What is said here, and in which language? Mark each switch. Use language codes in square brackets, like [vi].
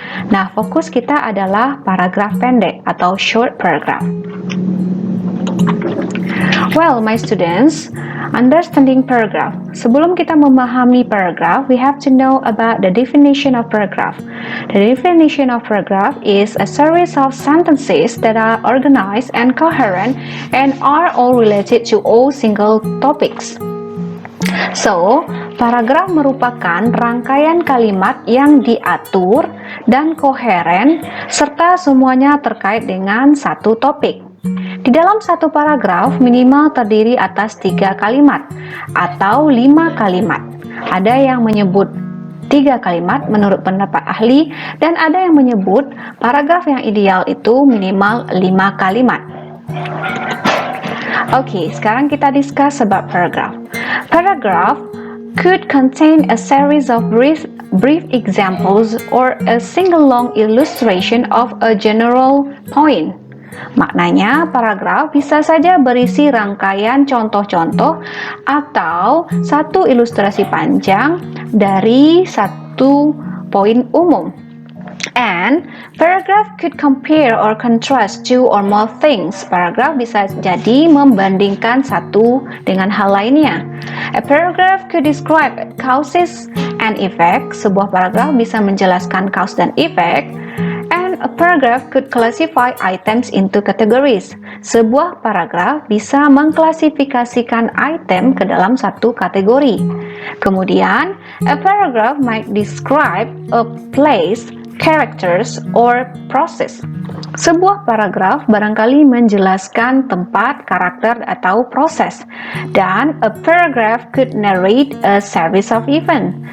[id] Nah, fokus kita adalah paragraf pendek atau short paragraph. [en] Well, my students, understanding paragraph. [id] Sebelum kita memahami paragraph, [en] we have to know about the definition of paragraph. The definition of paragraph is a series of sentences that are organized and coherent and are all related to all single topics. [id] So, paragraf merupakan rangkaian kalimat yang diatur dan koheren serta semuanya terkait dengan satu topik. Di dalam satu paragraf minimal terdiri atas 3 kalimat atau 5 kalimat. Ada yang menyebut 3 kalimat menurut pendapat ahli dan ada yang menyebut paragraf yang ideal itu minimal 5 kalimat. Oke, sekarang kita [en] discuss about paragraph. Paragraph could contain a series of brief examples or a single long illustration of a general point. [id] Maknanya, paragraf bisa saja berisi rangkaian contoh-contoh atau satu ilustrasi panjang dari satu poin umum. [en] And paragraph could compare or contrast two or more things. [id] Paragraf bisa jadi membandingkan satu dengan hal lainnya. [en] A paragraph could describe causes and effect. [id] Sebuah paragraf bisa menjelaskan cause dan effect. [en] A paragraph could classify items into categories. [id] Sebuah paragraf bisa mengklasifikasikan item ke dalam satu kategori. [en] Kemudian, a paragraph might describe a place, characters, or process. [id] Sebuah paragraf barangkali menjelaskan tempat, karakter, atau proses. [en] Dan a paragraph could narrate a series of events.